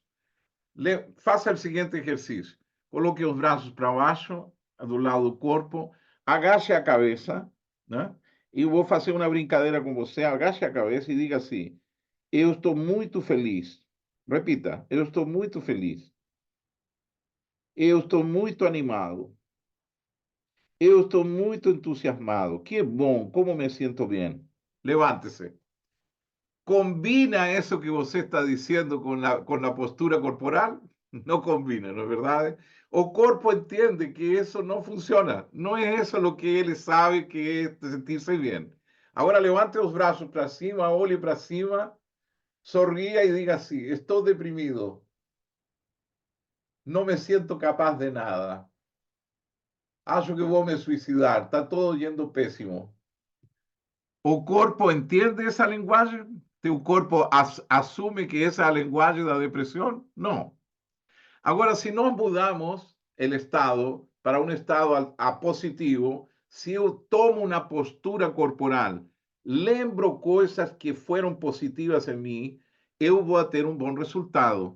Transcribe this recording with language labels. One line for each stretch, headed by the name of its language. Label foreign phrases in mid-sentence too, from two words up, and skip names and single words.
Spanish: Faça el siguiente ejercicio. Coloque los brazos para abajo,
Portuguese: do lado do corpo, agache a cabeça, né? E eu vou fazer uma brincadeira com você, agache a cabeça e diga assim: eu estou muito feliz. Repita, eu estou muito feliz. Eu estou muito animado. Eu estou muito entusiasmado. Que bom, como me sinto bem.
Spanish: Levántese. ¿Combina eso que
Portuguese: você está
Spanish: diciendo con la postura corporal? No combina, ¿no es verdad?
Portuguese: O corpo
Spanish: entiende que eso no funciona. No es eso lo que él sabe que es sentirse bien. Ahora levante los brazos
Portuguese: para cima, olhe para cima,
Spanish: sonría y diga así: estoy deprimido. No me siento capaz de nada.
Portuguese: Acho que
Spanish: voy a me suicidar. Está todo yendo pésimo.
Portuguese: O corpo entende essa linguagem? Teu corpo assume que essa é a linguagem da depressão? Não. Agora, se nós mudamos o estado para um estado positivo, se eu tomo uma postura corporal, lembro coisas que foram positivas em mim, eu vou ter um bom resultado.